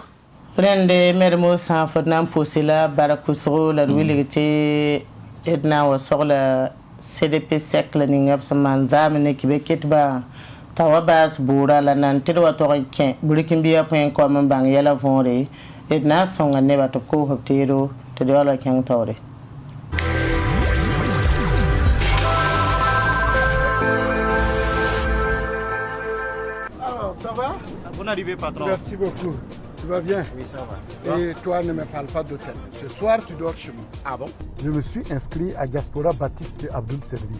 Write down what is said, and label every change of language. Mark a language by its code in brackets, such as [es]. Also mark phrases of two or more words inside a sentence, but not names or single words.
[mos] rẽnde mermo sã n fo d na n pʋʋse la bark wʋsgo la d wilg tɩ d na n wa sogla CDP sɛk la ninga b sẽn maan zaame ne kibe ketbã t'a wa baas boora la nan tɩ d wa tog n kẽ burkĩn-bia põe n kom n bãng yɛla võore d na n sõnga nebã tɩ b koosb teedo tɩ d yaool wa kẽng taoore [fr] Alors, ça va? Bonne arrivée, patron. Merci beaucoup. Tu vas bien? Oui, ça va. Et toi, ne me parle pas d'hôtel. Ce soir, tu dors chez moi. Ah bon? Je me suis inscrit à Diaspora Baptiste de Abdul Service.